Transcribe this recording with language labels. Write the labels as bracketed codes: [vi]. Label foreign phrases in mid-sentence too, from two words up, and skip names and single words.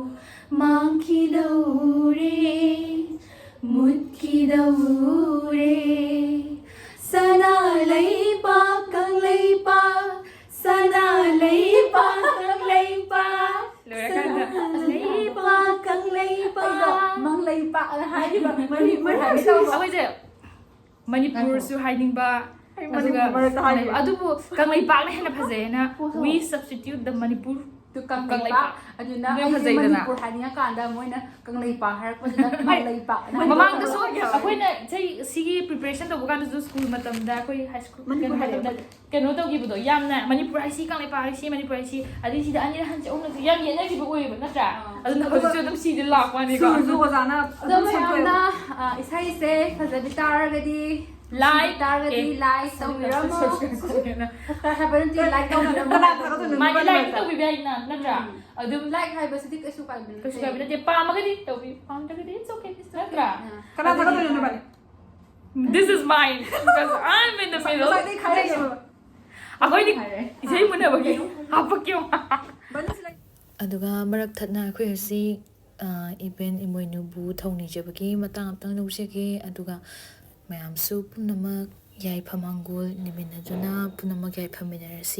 [mni] ꯃꯥꯡꯈꯤꯗꯧꯔꯦ ꯃꯨꯠꯈꯤꯗꯧꯔꯦ ꯁꯅꯥ ꯂꯩꯄꯥꯛ ꯀꯪꯂꯩꯄꯥꯛ ꯁꯅꯥ ꯂꯩꯄꯥꯛ ꯀꯪꯂꯩꯄꯥꯛ ꯂꯩꯄꯥꯛ ꯀꯪꯂꯩꯄꯥꯛ ꯃꯪꯂꯩꯄꯥꯛꯅ ꯍꯥꯏꯔꯤꯕ ꯃꯅꯤꯄꯨꯔ ꯍꯥꯏꯒꯦ ꯇꯧꯕ ꯑꯩꯈꯣꯏꯁꯦ ꯃꯅꯤꯄꯨꯔꯁꯨ ꯍꯥꯏꯅꯤꯡꯕ ꯑꯗꯨꯒ ꯃꯔꯛꯇ ꯍꯥꯏꯕ ꯑꯗꯨꯕꯨ ꯀꯪꯂꯩꯄꯥꯛꯅ ꯍꯦꯟꯅ ꯐꯖꯩꯅ [en] we substitute the Manipur [mni] ꯀꯪꯂꯩꯄꯥꯛ ꯑꯗꯨꯅ ꯑꯩꯁꯦ ꯃꯅꯤꯄꯨꯔ ꯍꯥꯏꯅꯤꯡꯉꯀꯥꯟꯗ ꯃꯣꯏꯅ ꯀꯪꯂꯩꯄꯥꯛ ꯍꯥꯏꯔꯛꯄꯗꯨꯗ ꯀꯪꯂꯩꯄꯥꯛ ꯃꯃꯥꯡꯗꯁꯨ ꯑꯩꯈꯣꯏꯅ ꯁꯤꯒꯤ ꯄ꯭ꯔꯤꯄꯦꯔꯦꯁꯟ ꯇꯧꯕ ꯀꯥꯟꯗꯁꯨ ꯁ꯭ꯀꯨꯜ ꯃꯇꯝꯗ ꯑꯩꯈꯣꯏ ꯍꯥꯏ ꯁ꯭ꯀꯨꯜ ꯃꯇꯝꯗ ꯀꯩꯅꯣ ꯇꯧꯈꯤꯕꯗꯣ ꯌꯥꯝꯅ ꯃꯅꯤꯄꯨꯔ ꯍꯥꯏꯁꯤ ꯀꯪꯂꯩꯄꯥꯛ ꯍꯥꯏꯁꯤ ꯃꯅꯤꯄꯨꯔ ꯍꯥꯏꯁꯤ ꯑꯗꯩ ꯁꯤꯗ ꯑꯅꯤꯔꯛ ꯍꯟꯁꯦ ꯑꯍꯨꯝꯂꯛꯁꯦ ꯌꯥꯝ ꯌꯦꯠꯅꯈꯤꯕ ꯑꯣꯏꯌꯦꯕ ꯅꯠꯇ꯭ꯔꯥ ꯑꯗꯨꯅ ꯍꯧꯖꯤꯛꯁꯨ ꯑꯗꯨꯝ ꯁꯤꯗ ꯂꯥꯛꯄꯅꯤꯀꯣ ꯁꯨꯔꯁꯨ ꯑꯣꯖꯥꯅ ꯑꯗꯣ ꯃꯌꯥꯝꯅ ꯏꯁꯩꯁꯦ ꯐꯖꯕꯤ ꯇꯥꯔꯒꯗꯤ ꯂꯥꯏꯛ ꯇꯥꯔꯒꯗꯤ ꯂꯥꯏꯛ ꯇꯧꯕꯤꯔꯝꯃꯣ ꯍꯥꯏꯕ ꯅꯠꯇꯦ ꯂꯥꯏꯛ ꯇꯧꯕꯤꯔꯝꯃꯣ ꯃꯥꯒꯤ ꯂꯥꯏꯛ ꯇꯧꯕꯤꯕ ꯌꯥꯏꯅ ꯅꯠꯇ꯭ꯔꯥ ꯑꯗꯨꯝ ꯂꯥꯏꯛ ꯍꯥꯏꯕꯁꯤꯗꯤ ꯀꯩꯁꯨ ꯀꯥꯏꯕ ꯀꯩꯁꯨ ꯀꯥꯏꯕ ꯅꯠꯇꯦ ꯄꯥꯝꯃꯒꯗꯤ ꯇꯧꯕꯤꯌꯨ ꯄꯥꯝꯗ꯭ꯔꯒꯗꯤ [en] it's okay [mni] ꯅꯠꯇ꯭ꯔꯥ ꯀꯅꯥ ꯊꯥꯒꯠꯇꯣꯏꯅꯣ ꯅꯕꯥꯅꯤ [en] this is mine because I'm in the middle [mni] ꯉꯁꯥꯏꯗꯩ ꯈꯥꯏꯔꯛꯏꯅꯦꯕ ꯑꯩꯈꯣꯏꯗꯤ ꯏꯁꯩ ꯃꯨꯟꯅꯕꯒꯤ ꯍꯥꯞꯄꯛꯀꯦ ꯑꯗꯨꯒ ꯃꯔꯛ ꯊꯠꯅ ꯑꯩꯈꯣꯏ ꯉꯁꯤ ꯏꯚꯦꯟ ꯏꯃꯣꯏꯅꯨꯕꯨ ꯊꯧꯅꯤꯖꯕꯒꯤ ꯃꯇꯥꯡ ꯑꯃꯇꯪ ꯂꯧꯖꯒꯦ ꯑꯗꯨꯒ ꯃꯌꯥꯝꯁꯨ ꯄꯨꯝꯅꯃꯛ ꯌꯥꯏꯐ ꯃꯥꯡꯒꯣꯜ ꯅꯤꯃꯤꯟꯅꯗꯨꯅ ꯄꯨꯝꯅꯃꯛ ꯌꯥꯏꯐꯃꯤꯟꯅꯔꯁꯤ